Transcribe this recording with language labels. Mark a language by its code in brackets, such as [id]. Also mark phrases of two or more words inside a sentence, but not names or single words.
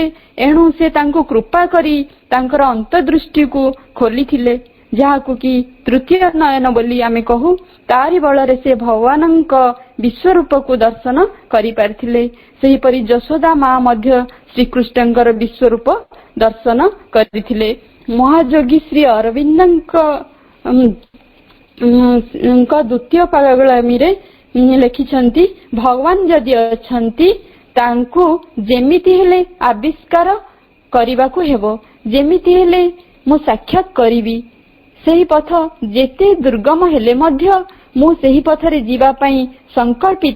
[or] ଏଣୁ ସେ ତାଙ୍କୁ କୃପା କରି ତାଙ୍କର ଅନ୍ତର୍ଦୃଷ୍ଟିକୁ ଖୋଲିଥିଲେ, ଯାହାକୁ କି ତୃତୀୟ ନୟନ ବୋଲି ଆମେ କହୁ। ତାରି ବଳରେ ସେ ଭଗବାନଙ୍କ ବିଶ୍ୱରୂପକୁ ଦର୍ଶନ କରିପାରିଥିଲେ। ସେହିପରି ଯଶୋଦା ମା ମଧ୍ୟ ଶ୍ରୀକୃଷ୍ଣଙ୍କର ବିଶ୍ୱରୂପ ଦର୍ଶନ କରିଥିଲେ। ମହାଯୋଗୀ ଶ୍ରୀ ଅରବିନ୍ଦ ଦ୍ୱିତୀୟ ପାଗଳାମି ଲେଖିଛନ୍ତି ଭଗବାନ ଯଦି ଅଛନ୍ତି ତାଙ୍କୁ ଯେମିତି ହେଲେ ଆବିଷ୍କାର କରିବାକୁ ହେବ, ଯେମିତି ହେଲେ ମୁଁ ସାକ୍ଷାତ କରିବି। ସେହି ପଥ ଯେତେ ଦୁର୍ଗମ ହେଲେ ମଧ୍ୟ ମୁଁ ସେହି ପଥରେ ଯିବା ପାଇଁ ସଙ୍କଳ୍ପିତ।